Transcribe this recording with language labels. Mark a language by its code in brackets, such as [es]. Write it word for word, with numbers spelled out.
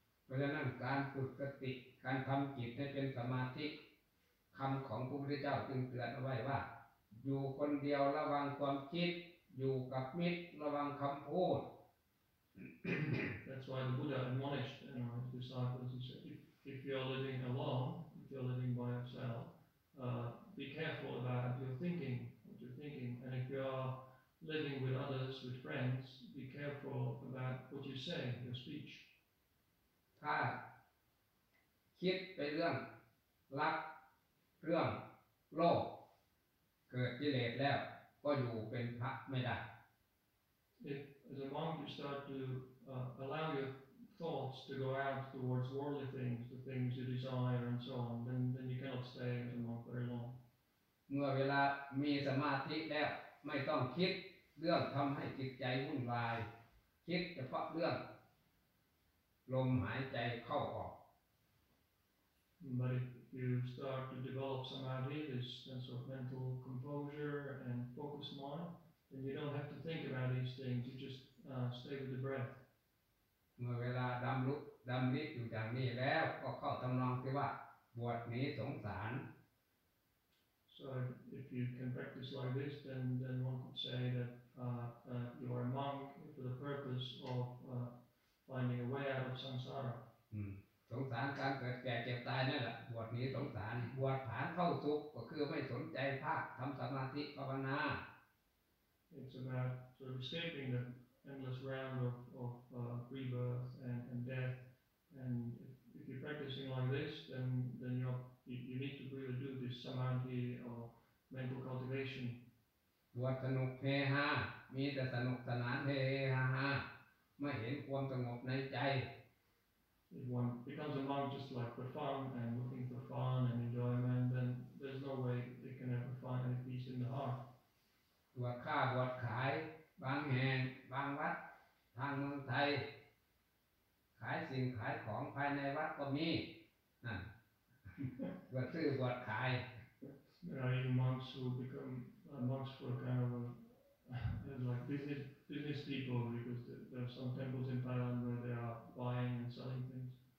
[th] เพราะฉะนั้นการฝึกสติการทำจิตให้เป็นสมาธิคำของพระพุทธเจ้าจึงเตือนเอาไว้ว่าอยู่คนเดียวระวังความคิดอยู่กับมิตรระวังคำพูด [en] That's why the Buddha admonished you know, his disciples. He said, if, if you are living alone, if you are living by yourself, uh, be careful about your thinking, what you're thinking, and if you are living with others, with friends, be careful about what you say, your speech. [th] ถ้าคิดไปเรื่องรักเรื่องโลภเกิดกิเลสแล้วก็อยู่เป็นพระไม่ได้ [en] If as a monk you start to uh, allow your thoughts to go out towards worldly things, the things you desire and so on, then then you cannot stay as a monk very long. [th] เมื่อเวลามีสมาธิแล้วไม่ต้องคิดเรื่องทำให้จิตใจวุ่นวายคิดเฉพาะเรื่องลมหายใจเข้าออก [en] But if you start to develop samadhi, this sense of mental composure and focused mind, then you don't have to think about these things. You just uh, stay with the breath. [th] เมื่อเวลาดำลุกดำลิกอยู่อย่างนี้แล้วก็เข้าทำนองที่ว่าบวชหนีสงสาร [en] So if, if you can practice like this, then then one could say that uh, uh, you are a monk for the purpose of uh, finding a way out of samsara. [th] อืมสงสารการเกิดแก่เจ็บตายนั่นแหละบวชหนีสงสารบวชผ่านเข้าสุขก็คือไม่สนใจภาคทำสมาธิภาวนา [en] It's about sort of escaping the endless round of of uh, rebirth and and death, and if, if you're practicing like this, then then you you need to really do this samadhi or mental cultivation. [th] บวชสนุกเฮฮามีแต่สนุกสนานเฮฮาไม่เห็นความสงบในใจ [en] If one becomes a monk just like for fun and looking for fun and enjoyment, then there's no way they can ever find any peace in the heart. [th] บวชค้าบวชขายบางแห่งบางวัดทางเมืองไทยขายสิ่งขายของภายในวัดก็มีนั่นบวชซื้อบวชขาย [en] There are even monks who become monks for kind of a, like business business people because there are some temples in Thailand where they are buying and selling things.